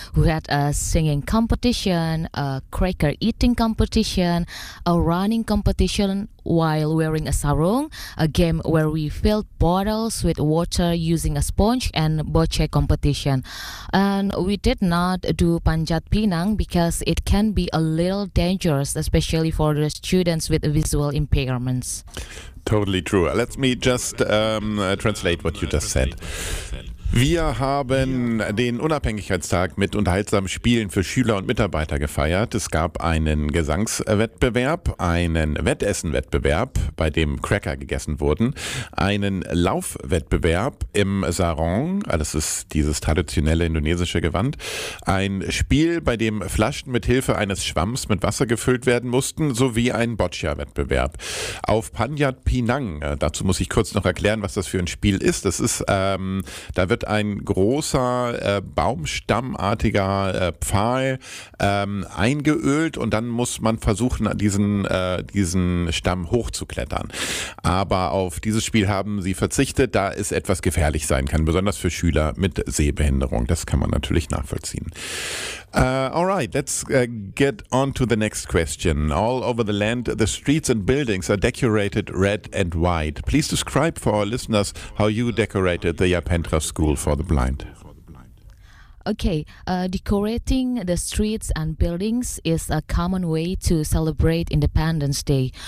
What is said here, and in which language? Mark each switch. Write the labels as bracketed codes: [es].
[en] We had a singing competition, a cracker eating competition, a running competition while wearing a sarong, a game where we filled bottles with water using a sponge, and boccia competition. And we did not do Panjat Pinang because it can be a little dangerous, especially for the students with visual impairments. Totally true. Let me just translate what you just said. [de] Wir haben den Unabhängigkeitstag mit unterhaltsamen Spielen für Schüler und Mitarbeiter gefeiert. Es gab einen Gesangswettbewerb, einen Wettessenwettbewerb, bei dem Cracker gegessen wurden, einen Laufwettbewerb im Sarong, das ist dieses traditionelle indonesische Gewand, ein Spiel, bei dem Flaschen mit Hilfe eines Schwamms mit Wasser gefüllt werden mussten, sowie ein Boccia-Wettbewerb. Auf Panjat Pinang, dazu muss ich kurz noch erklären, was das für ein Spiel ist. Das ist, da wird ein großer baumstammartiger Pfahl eingeölt, und dann muss man versuchen, diesen Stamm hochzuklettern. Aber auf dieses Spiel haben sie verzichtet, da es etwas gefährlich sein kann, besonders für Schüler mit Sehbehinderung. Das kann man natürlich nachvollziehen. [en] Alright, let's get on to the next question. All over the land, the streets and buildings are decorated red and white. Please describe for our listeners how you decorated the Japentra School for the Blind. Okay, decorating the streets and buildings is a common way to celebrate Independence Day.